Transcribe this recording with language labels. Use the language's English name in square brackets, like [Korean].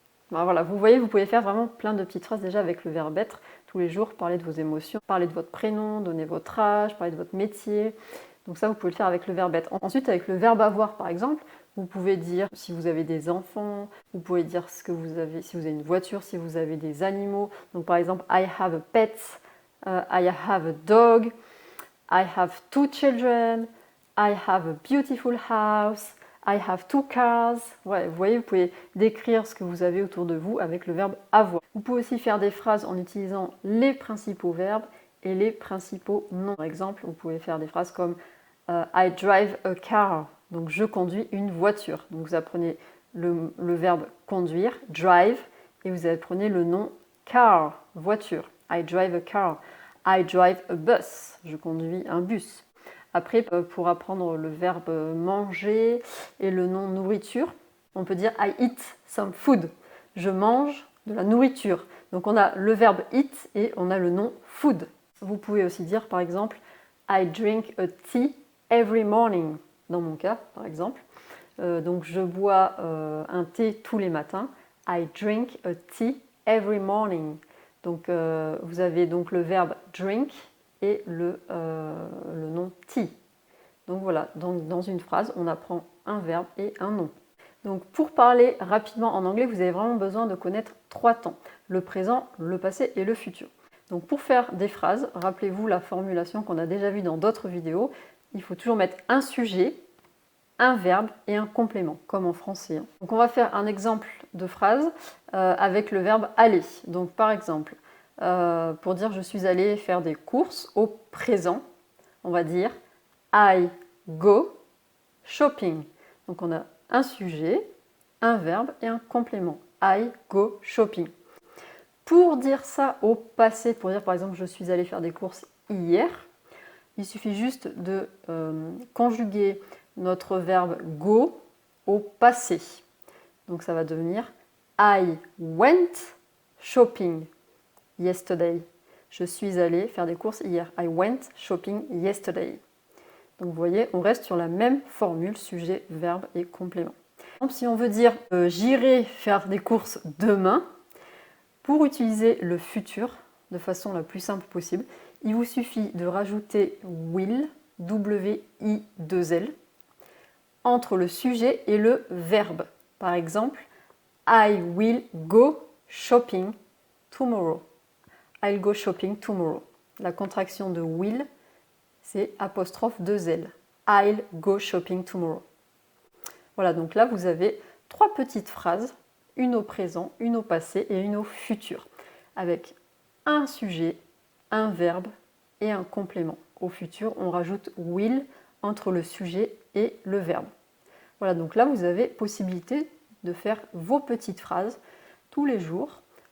[French] Ben voilà, vous voyez, vous pouvez faire vraiment plein de petites phrases déjà avec le verbe être tous les jours, parler de vos émotions, parler de votre prénom, donner votre âge, parler de votre métier. Donc ça, vous pouvez le faire avec le verbe être. Ensuite, avec le verbe avoir, par exemple, vous pouvez dire si vous avez des enfants, vous pouvez dire ce que vous avez, si vous avez une voiture, si vous avez des animaux. Donc par exemple, [English] I have a pet, I have a dog, I have 2 children, I have a beautiful house, I have 2 cars. [French] Ouais, vous voyez, vous pouvez décrire ce que vous avez autour de vous avec le verbe avoir. Vous pouvez aussi faire des phrases en utilisant les principaux verbes et les principaux noms. Par exemple, vous pouvez faire des phrases comme [English] I drive a car, [French] donc je conduis une voiture. Donc vous apprenez le verbe conduire, drive, et vous apprenez le nom car, voiture. [English] I drive a car. I drive a bus, [French] je conduis un bus. Après, pour apprendre le verbe manger et le nom nourriture, on peut dire [English] I eat some food. [French] Je mange de la nourriture. Donc on a le verbe eat et on a le nom food. Vous pouvez aussi dire par exemple [English] I drink a tea every morning. [French] Dans mon cas, par exemple. Donc je bois un thé tous les matins. [English] I drink a tea every morning. [French] Donc vous avez donc le verbe drink et le nom tea. Donc voilà, donc, dans une phrase, on apprend un verbe et un nom. Donc pour parler rapidement en anglais, vous avez vraiment besoin de connaître 3 temps, le présent, le passé et le futur. Donc pour faire des phrases, rappelez-vous la formulation qu'on a déjà vue dans d'autres vidéos, il faut toujours mettre un sujet, un verbe et un complément, comme en français. Donc on va faire un exemple de phrase avec le verbe aller. Donc par exemple, pour dire je suis allée faire des courses au présent, on va dire [English] I go shopping. [French] Donc on a un sujet, un verbe et un complément. [English] I go shopping. [French] Pour dire ça au passé, pour dire par exemple je suis allée faire des courses hier, il suffit juste de conjuguer notre verbe go au passé. Donc ça va devenir [English] I went shopping yesterday. [French] Je suis allée faire des courses hier. [English] I went shopping yesterday. [French] Donc vous voyez, on reste sur la même formule, sujet, verbe et complément. Si on veut dire j'irai faire des courses demain, pour utiliser le futur de façon la plus simple possible, il vous suffit de rajouter will, W-I-2-L, entre le sujet et le verbe. Par exemple, [English] I will go shopping tomorrow. I'll go shopping tomorrow. [French] La contraction de will, c'est apostrophe 2L. [English] I'll go shopping tomorrow. [French] Voilà, donc là vous avez 3 petites phrases, une au présent, une au passé et une au futur, avec un sujet, un verbe et un complément. Au futur, on rajoute will entre le sujet et le verbe. Voilà, donc là vous avez possibilité de faire vos petites phrases tous les jours.